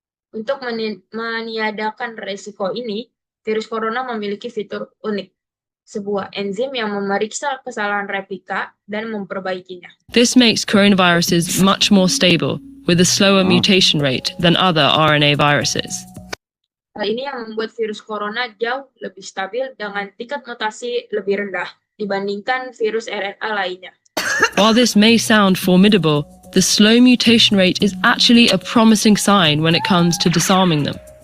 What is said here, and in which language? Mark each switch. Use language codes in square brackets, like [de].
[id] Untuk meniadakan resiko ini, virus corona memiliki fitur unik, sebuah enzim yang memeriksa kesalahan replika dan memperbaikinya. [en] This makes coronaviruses much more stable, with a slower mutation rate than other RNA viruses. [id] Hal ini yang membuat virus corona jauh lebih stabil dengan tingkat mutasi lebih rendah dibandingkan virus RNA lainnya. [en] While this may sound formidable, the slow mutation rate is actually a promising sign when it comes to disarming them.